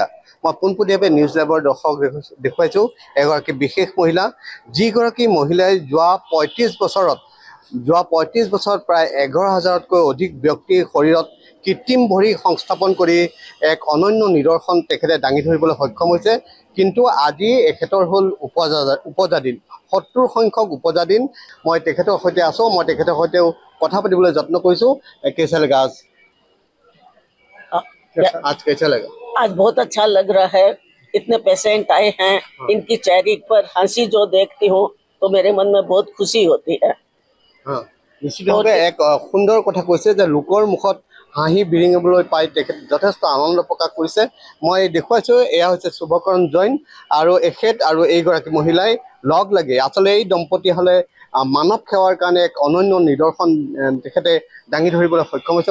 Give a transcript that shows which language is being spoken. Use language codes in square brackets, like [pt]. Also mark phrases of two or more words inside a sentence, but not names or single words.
[as] মই পোনপটীয়াকৈ নিউজ লাইভৰ দৰ্শক দেখুৱাইছো এগৰাকী বিশেষ মহিলা, যিগৰাকী মহিলাই যোৱা ৩৫ বছৰত প্ৰায় ১১,০০০তকৈ অধিক ব্যক্তিৰ শৰীৰত কৃত্ৰিম ভৰি সংস্থাপন কৰি এক অনন্য নিদৰ্শন তেখেতে দাঙি ধৰিবলৈ সক্ষম হৈছে। কিন্তু আজি এখেতৰ হ'ল উপজাদিন ৭০ সংখ্যক উপজাদিন। মই তেখেতৰ সৈতে আছো, মই তেখেতৰ সৈতেও কথা পাতিবলৈ যত্ন কৰিছো। [hi] कैसा लगा आज कैसा लगा? आज बहुत अच्छा लग रहा है। इतने पेशेंट आए हैं, इनकी चेहरे पर हंसी जो देखती हूँ तो मेरे मन में बहुत खुशी होती है। [as] নিশ্চিতভাৱে এক সুন্দৰ কথা কৈছে যে লোকৰ মুখত হাঁহি বিৰিঙিবলৈ পাই তেখেত যথেষ্ট আনন্দ প্ৰকাশ কৰিছে। মই দেখুৱাইছো এয়া হৈছে শুভকৰণ জৈন আৰু এখেত আৰু এইগৰাকী মহিলাই লগ লাগি আচলতে এই দম্পতি হ'লে মানৱ সেৱাৰ কাৰণে এক অনন্য নিদৰ্শন তেখেতে দাঙি ধৰিবলৈ সক্ষম হৈছে।